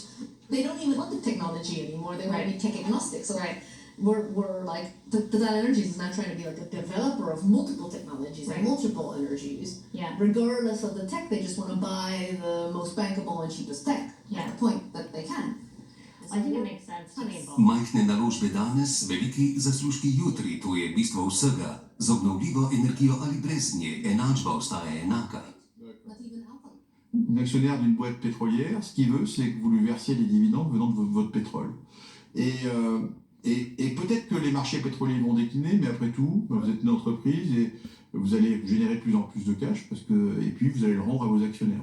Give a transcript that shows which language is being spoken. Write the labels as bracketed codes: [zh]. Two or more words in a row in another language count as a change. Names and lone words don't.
[en] They don't even want the technology anymore. They want to be tech agnostic. So we're like, Total Energies is not trying to be like a developer of multiple technologies and multiple energies. Yeah. Regardless of the tech, they just want to buy the most bankable and cheapest tech at the point that they can. I think it makes sense to me. [sl] Majhne naložbe danes, veliki zaslužki jutri, to je bistvo vsega. Z obnovljivo energijo ali brez nje, enačba ostaja enaka. [fr] L'actionnaire d'une boîte pétrolière, ce qu'il veut, c'est que vous lui versiez les dividendes venant de votre pétrole. Et peut-être que les marchés pétroliers vont décliner, mais après tout, vous êtes une entreprise et vous allez générer de plus en plus de cash, et puis vous allez le rendre à vos actionnaires.